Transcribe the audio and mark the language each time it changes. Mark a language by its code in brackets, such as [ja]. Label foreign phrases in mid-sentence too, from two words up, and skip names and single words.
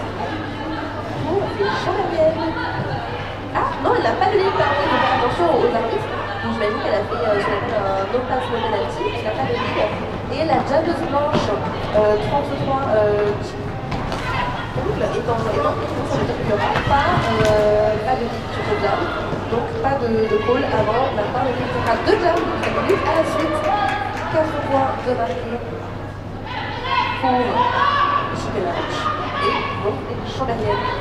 [fr] Pour les Chamaliennes. Ah non, elle n'a pas de lead, donc faire attention aux arbitres. Donc j'imagine qu'elle a fait ce qu'on appelle un [en] no pass no penalty. [fr] Elle n'a pas de lead. Et la jammeuse blanche 33 étant prise pour ça, veut dire qu'il n'y aura pas de lead sur ce jam. Donc pas de call avant la fin de lead. Ce sera 2 jams à la suite. 4 points de marqué pour Chicken Arch et donc les Chambériennes.